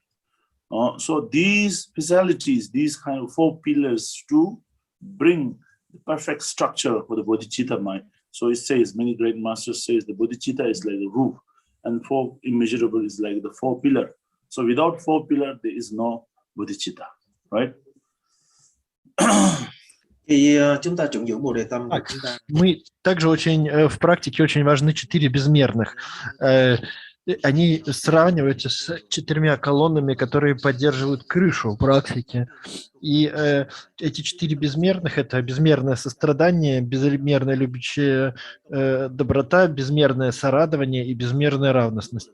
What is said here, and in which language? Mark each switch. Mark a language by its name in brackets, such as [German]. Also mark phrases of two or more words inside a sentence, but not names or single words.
[English] So these specialities, these kind of 4 pillars to bring the perfect structure for the bodhicitta mind. So it says, many great masters says the bodhicitta is like a roof, and 4 immeasurable is like the 4 pillar. So without 4 pillar, there is no bodhicitta, right? [Vietnamese] Khi chúng ta trụng dưỡng Bồ Đề Tâm của chúng ta. [Russian] Мы также в практике очень важны 4 безмерных. Они сравниваются с 4 колоннами, которые поддерживают крышу практики. И эти 4 безмерных – это безмерное сострадание, безмерная любящая доброта, безмерное сорадование и безмерная равностность.